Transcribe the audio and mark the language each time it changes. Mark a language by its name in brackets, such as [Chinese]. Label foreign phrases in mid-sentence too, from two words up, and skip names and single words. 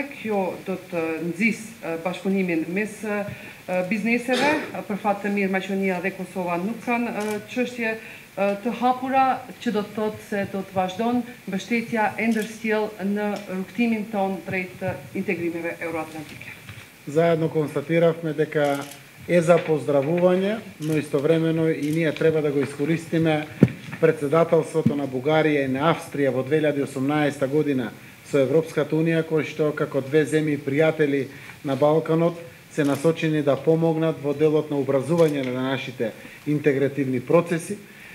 [Albanian] Kjo do të nxjisë bashkëpunimin mes bizneseve. Për fat të mirë, Maqedonia dhe Kosova nuk kanë çështje të hapura, që do të thotë se do të vazhdon mbështetja e ndërsjell në rrugtimin ton drejt integrimeve euroatlantike. [Macedonian] Заедно констатиравме дека е за поздравување, но истовремено и ние треба да го искористиме председателството на Бугарија и на Австрија во 2018 година со Европската Унија, кои што како две земји пријатели на Балканот се насочени да помогнат во делот на образување на нашите интегративни процеси.